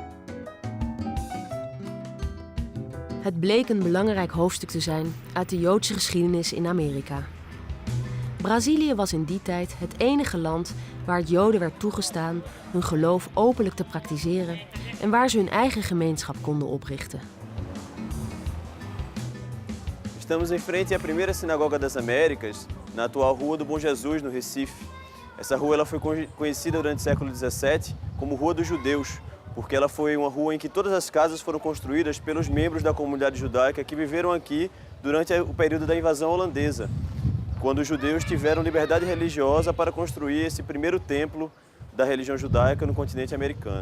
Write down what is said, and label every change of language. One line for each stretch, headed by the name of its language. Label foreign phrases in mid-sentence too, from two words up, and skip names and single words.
Dutch: Het bleek een belangrijk hoofdstuk te zijn uit de Joodse geschiedenis in Amerika. Brazilië was in die tijd het enige land waar het Joden werd toegestaan hun geloof openlijk te praktiseren en waar ze hun eigen gemeenschap konden oprichten.
Portuguese: Estamos em frente à primeira sinagoga das Américas, na atual Rua do Bom Jesus, no Recife. Essa rua ela foi conhecida durante o século XVII como Rua dos Judeus, porque ela foi uma rua em que todas as casas foram construídas pelos membros da comunidade judaica que viveram aqui durante o período da invasão holandesa, quando os judeus tiveram liberdade religiosa para construir esse primeiro templo da religião judaica no continente americano.